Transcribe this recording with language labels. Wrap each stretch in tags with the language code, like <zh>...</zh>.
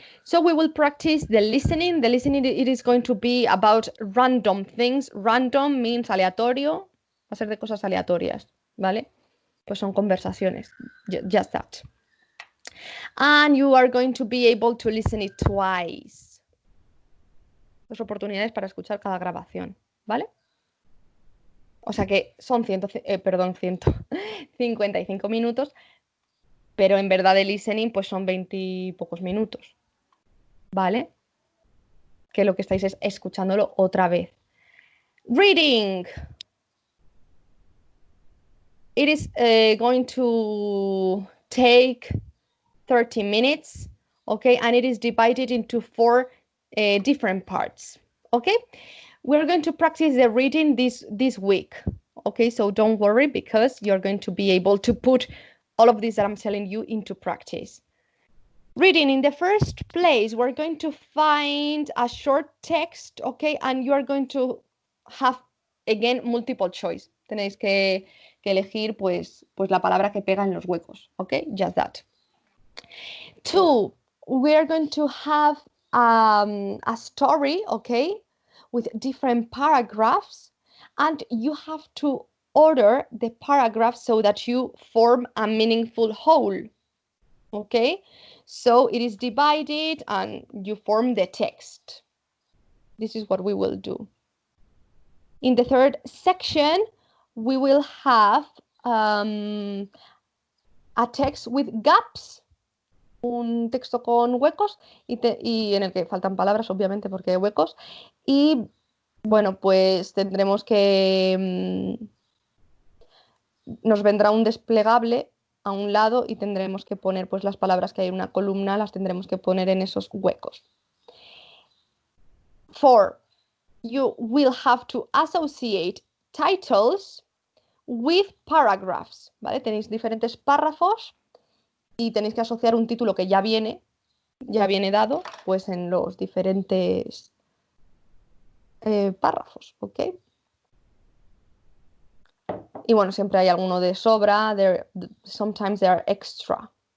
<en>So we will practice the listening. The listening, it is going to be about random things. Random means</en> <es>aleatorio, va a ser de cosas aleatorias, ¿vale? Pues son conversaciones,</es> <en>just that. And you are going to be able to listen it twice.</en> <es>Dos oportunidades para escuchar cada grabación, ¿vale? O sea que son 55 minutos, pero en verdad el listening pues son 20 y pocos minutos, ¿vale? Que lo que estáis es escuchándolo otra vez.</es> <en>Reading. It is going to take 30 minutes, okay? And it is divided into 4 different parts, okay? We're going to practice the reading this week, okay? So don't worry, because you're going to be able to put all of this that I'm telling you into practice. Reading, in the first place, we're going to find a short text, okay? And you are going to have, again, multiple choice.</en> <es>Tenéis que elegir, pues la palabra que pega en los huecos, okay?</es> <en>Just that. 2, we are going to have a story, okay, with different paragraphs, and you have to order the paragraphs so that you form a meaningful whole, okay? So it is divided and you form the text. This is what we will do. In the third section, we will have a text with gaps,</en> <es>un texto con huecos y en el que faltan palabras, obviamente, porque hay huecos. Y bueno, pues tendremos que... nos vendrá un desplegable a un lado y tendremos que poner pues las palabras que hay en una columna, las tendremos que poner en esos huecos.</es> <en>4, you will have to associate titles with paragraphs, ¿vale?</en> <es>Tenéis diferentes párrafos y tenéis que asociar un título que ya viene dado pues en los diferentes párrafos, ¿ok? Y bueno, siempre hay alguno de sobra,</es> <en>sometimes they are extra.</en>